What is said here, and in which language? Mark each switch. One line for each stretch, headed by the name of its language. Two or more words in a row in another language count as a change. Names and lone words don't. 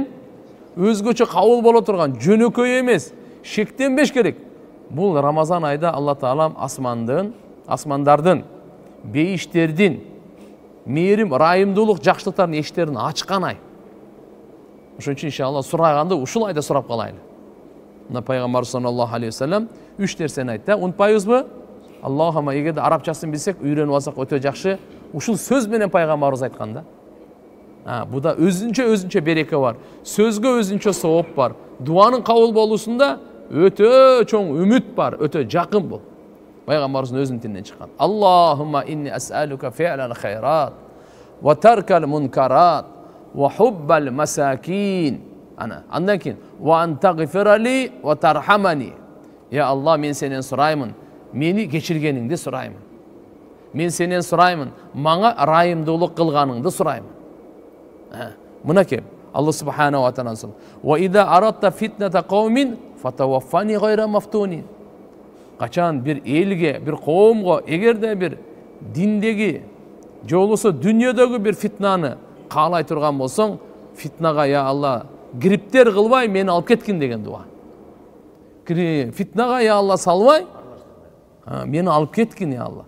Kyrgyz: Өзгөчө кабыл боло турган, жөнөкөй эмес, шектенбеш керек. Бул Рамазан айда Алла Таалам асмандардын, бейиштердин, мээрим, райымдуулук, жакшылыктардын эшиктерин ачкан ай. Ошон үчүн иншалла сураганда ушул айда сурап калайлы. Мына Пайгамбар
Arabic: صلى الله عليه وسلم
Kyrgyz: 3 нерсени айтты. Унутпайбызбы? Аллахума, эгерде арабчасын билсек, үйрөнүп алсак өтө жакшы. Ушул сөз менен Пайгамбарыбыз айткан да. Буда өзүнчө береке бар. Сөзгө өзүнчө сооп бар. Дуанын кабыл болуусунда өтө чоң үмүт бар, өтө жакын бул. Пайгамбарыбыздын өзүнүн тилинен чыккан.
Arabic: اللهم إني أسألك فعل الخيرات وترك المنكرات وحب المساكين.
Kyrgyz: Андан кийин
Arabic: وأن تغفر لي وترحمني.
Kyrgyz: Я Алла, мен сенен сураймын, мени кечиргениңди сураймын. Мен сенен сураймын, мага райымдуулук кылганыңды сураймын. Мына кеп
Arabic: الله سبحانه وتعالى وإذا أردت فتنة قوم فتوفني غير مفتون.
Kyrgyz: Качан бир элге, бир коомго, эгерде бир диндеги же болбосо дүйнөдөгү бир фитнаны каалай турган болсоң, фитнага я Алла кириптер кылбай мени алып кеткин деген дуа. Фитнага я Алла салбай мени алып кеткин я Алла.